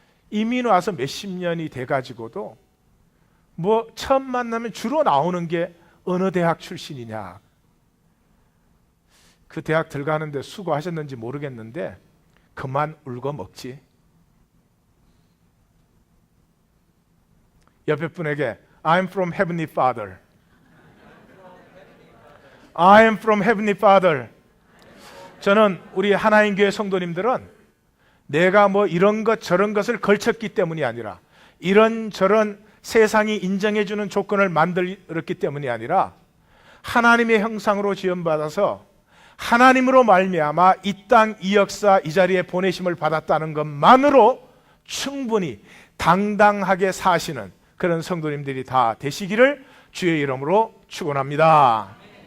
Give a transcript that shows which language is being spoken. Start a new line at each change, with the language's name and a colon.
Korean: 이민 와서 몇십 년이 돼가지고도 뭐 처음 만나면 주로 나오는 게 어느 대학 출신이냐. 그 대학 들어가는데 수고하셨는지 모르겠는데 그만 울고 먹지. 옆에 분에게
English: I'm from Heavenly Father. I am from Heavenly Father.
Korean: 저는 우리 하나님 교회 성도님들은 내가 뭐 이런 것 저런 것을 걸쳤기 때문이 아니라 이런저런 세상이 인정해주는 조건을 만들었기 때문이 아니라 하나님의 형상으로 지음받아서 하나님으로 말미암아 이 땅, 이 역사, 이 자리에 보내심을 받았다는 것만으로 충분히 당당하게 사시는 그런 성도님들이 다 되시기를 주의 이름으로 축원합니다.